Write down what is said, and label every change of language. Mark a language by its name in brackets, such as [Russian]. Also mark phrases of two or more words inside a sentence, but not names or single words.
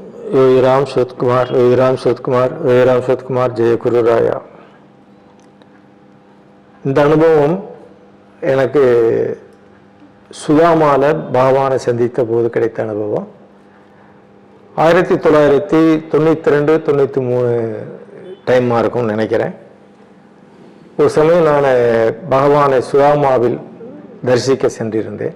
[Marathi] योगीराम सुतकुमार योगीराम सुतकुमार योगीराम सुतकुमार जय गुरुराया [Tamil] இந்த அனுபவம் எனக்கு சுதாமால பகவானை சந்தித்த போது கிடைத்த அனுபவம். 1992-93 டைமாக இருக்கும்னு நினைக்கிறேன். ஒரு சமயம் நான் பகவானை சுதாமாவில் தரிசிக்க சென்றிருந்தேன்.